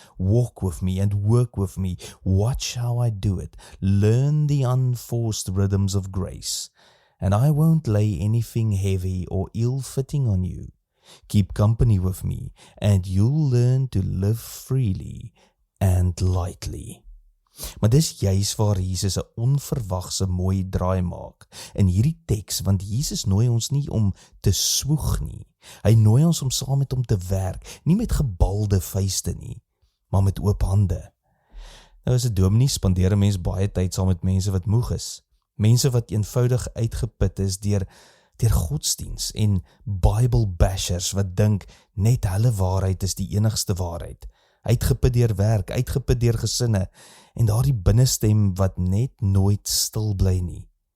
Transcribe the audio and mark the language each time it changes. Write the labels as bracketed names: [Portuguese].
[English] Walk with me and work with me. Watch how I do it. Learn the unforced rhythms of grace. And I won't lay anything heavy or ill-fitting on you. Keep company with me and you'll learn to live freely and lightly. [Afrikaans] Maar dis juis waar Jesus 'n onverwagse mooi draai maak in hierdie teks, want Jesus nooi ons nie om te swoeg nie. Hy nooi ons om saam met hom te werk, nie met gebalde vuiste nie, maar met oop hande. Nou as 'n dominee spandeer 'n mens baie tyd saam met mense wat moeg is, mense wat eenvoudig uitgeput is deur godsdiens en Bible bashers wat dink net hulle waarheid is die enigste waarheid. Uitgeput deur werk, uitgeput deur gesinne en daardie binnestem wat net nooit stil bly nie.